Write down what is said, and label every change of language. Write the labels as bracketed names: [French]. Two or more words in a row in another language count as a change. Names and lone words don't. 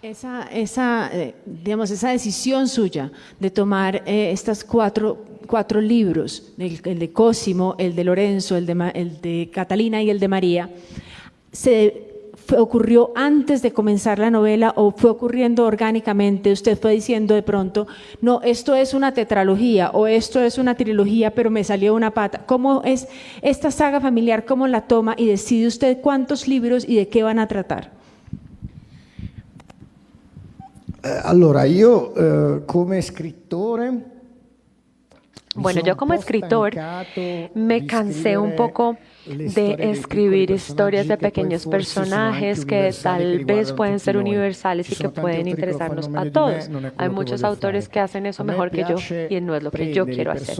[Spanish] Esa decisión suya de tomar estas cuatro libros, el de Cosimo, el de Lorenzo, el de Catalina y el de María, ¿ocurrió antes de comenzar la novela o fue ocurriendo orgánicamente? Usted fue diciendo de pronto, no, esto es una tetralogía o esto es una trilogía, pero me salió una pata. ¿Cómo es esta saga familiar? ¿Cómo la toma y decide usted cuántos libros y de qué van a tratar? [Italian] Allora, io come scrittore... [Spanish] Bueno, yo como escritor me cansé un poco de escribir historias de pequeños personajes que tal vez pueden ser universales y que pueden interesarnos a todos. Hay muchos autores que hacen eso mejor que yo y no es lo que yo quiero hacer.